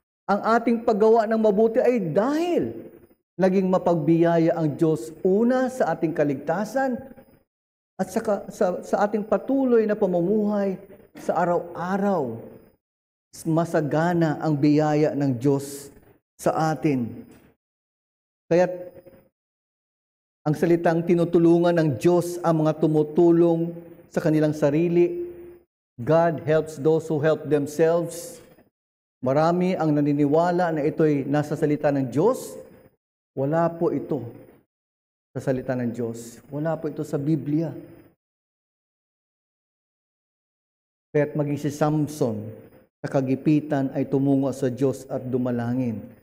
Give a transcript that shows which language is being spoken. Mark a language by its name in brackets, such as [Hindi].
[Filipino] Ang ating paggawa ng mabuti ay dahil naging mapagbiyaya ang Diyos una sa ating kaligtasan at sa ating patuloy na pamumuhay sa araw-araw. Masagana ang biyaya ng Diyos sa atin. Kaya ang salitang tinutulungan ng Diyos ang mga tumutulong sa kanilang sarili. [English] God helps those who help themselves. [Filipino] Marami ang naniniwala na ito'y nasa salita ng Diyos. Wala po ito sa salita ng Diyos. Wala po ito sa Biblia. Kaya't maging si Samson sa kagipitan ay tumungo sa Diyos at dumalangin.